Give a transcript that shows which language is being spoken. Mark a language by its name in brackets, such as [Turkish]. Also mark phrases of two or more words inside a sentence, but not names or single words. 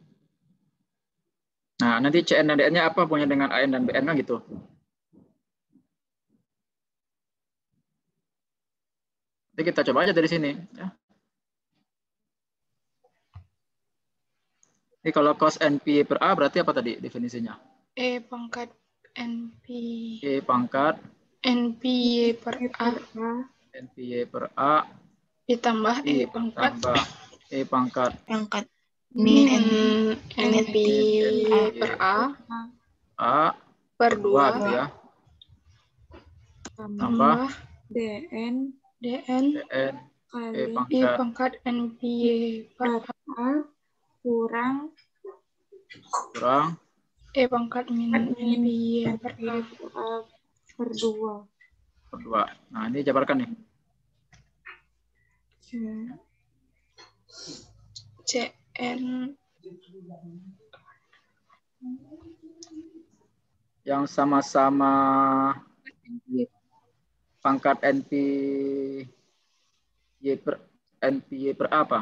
[Indonesian] Nah, nanti CN dan DN-nya apa punya dengan AN dan BN kan gitu. Nanti kita coba aja dari sini ya. Ini kalau cos NP per A berarti apa tadi definisinya? E pangkat NP. E pangkat NPY per A. NPY per A Ditambah E pangkat. Tambah E pangkat Min NPY per A. A per 2 gitu ya. Tambah DN E pangkat NPY per A kurang E pangkat min NPY per A per 2. Nah, ini jabarkan nih. CN yang sama-sama pangkat NPY per apa?